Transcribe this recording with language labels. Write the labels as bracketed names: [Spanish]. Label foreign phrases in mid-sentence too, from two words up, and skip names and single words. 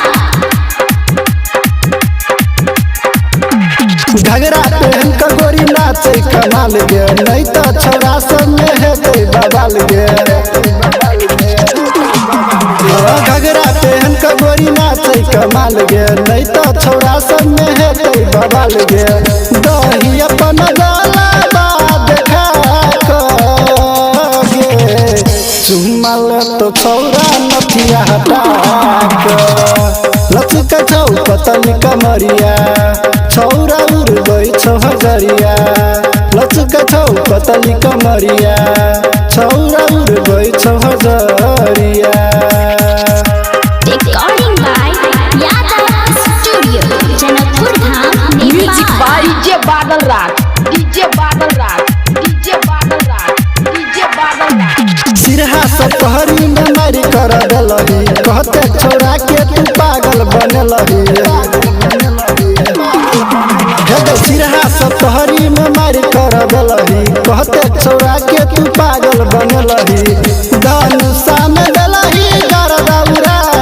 [Maithili] घगरा पहन का गोरी नाचे कमाल गे नहीं तो छौरा सब में है कोई बवाल गे घगरा पहन का गोरी नाचे कमाल गे नहीं तो छौरा सब में है कोई बवाल गे दही अपन गला देखा गे चुम्मल तो छौरा नथिया हटा लचक छौ पतली कमरिया छौरा उड़ गई छौ हजरिया लचक छौ पतली कमरिया छौरा उड़ गई छौ हजरिया [English] Recording by Yadav Studio, Janakpur Dham, Music Nepal. by DJ Badal Raj. DJ Badal Raj. DJ Badal Raj. DJ Badal Raj. [Maithili] सिरहा सब पहरी में मारी कर दलही कहते छोड़ा के तू पागल बनलही सिरहा सब पहरी में मारी कर दलही कहते छोड़ा के तू पागल बनलही धनुषा में दलही कर दौरा